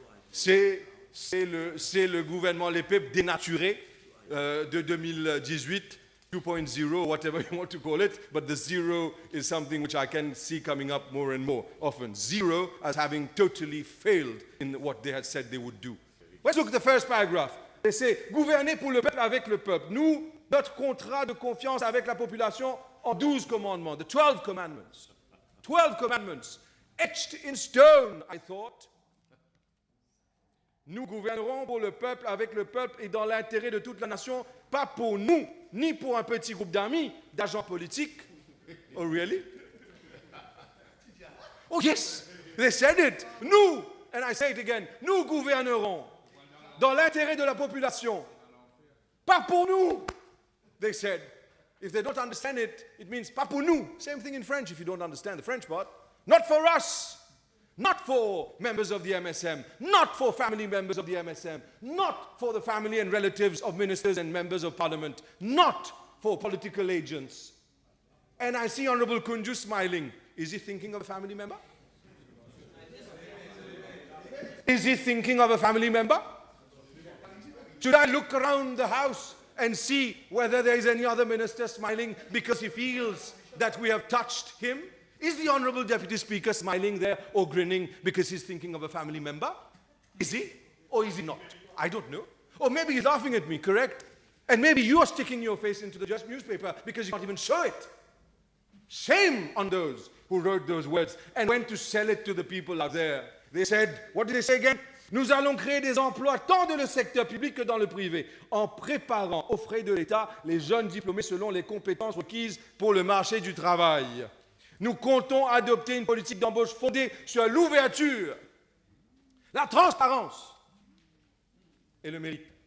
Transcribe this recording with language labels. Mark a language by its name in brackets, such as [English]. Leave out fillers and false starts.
[French] C'est le gouvernement Les PIP dénaturé de 2018, [English] 2.0, whatever you want to call it, but the zero is something which I can see coming up more and more often. Zero as having totally failed in what they had said they would do. Let's look at the first paragraph. They say, [French] gouverner pour le peuple avec le peuple. Nous, notre contrat de confiance avec la population en 12 commandements, [English] the 12 commandments. 12 commandments, etched in stone, I thought. [French] Nous gouvernerons pour le peuple, avec le peuple et dans l'intérêt de toute la nation, pas pour nous, ni pour un petit groupe d'amis, d'agents politiques. [English] Oh, really? Oh, yes, they said it. [French] Nous, [English] and I say it again, [French] nous gouvernerons dans l'intérêt de la population, pas pour nous. [English] They said, if they don't understand it, it means [French] pas pour nous. [English] Same thing in French if you don't understand the French part. Not for us. Not for members of the MSM, not for family members of the MSM, not for the family and relatives of ministers and members of parliament, not for political agents. And I see Honorable Kunju smiling. Is he thinking of a family member? Is he thinking of a family member? Should I look around the house and see whether there is any other minister smiling because he feels that we have touched him? Is the Honorable Deputy Speaker smiling there or grinning because he's thinking of a family member? Is he? Or is he not? I don't know. Or maybe he's laughing at me, correct? And maybe you are sticking your face into the Just newspaper because you can't even show it. Shame on those who wrote those words and went to sell it to the people out there. They said, what did they say again? [French] Nous allons créer des emplois tant dans le secteur public que dans le privé, en préparant aux frais de l'État les jeunes diplômés selon les compétences requises pour le marché du travail. Nous comptons adopter une politique d'embauche fondée sur l'ouverture, la transparence et le mérite.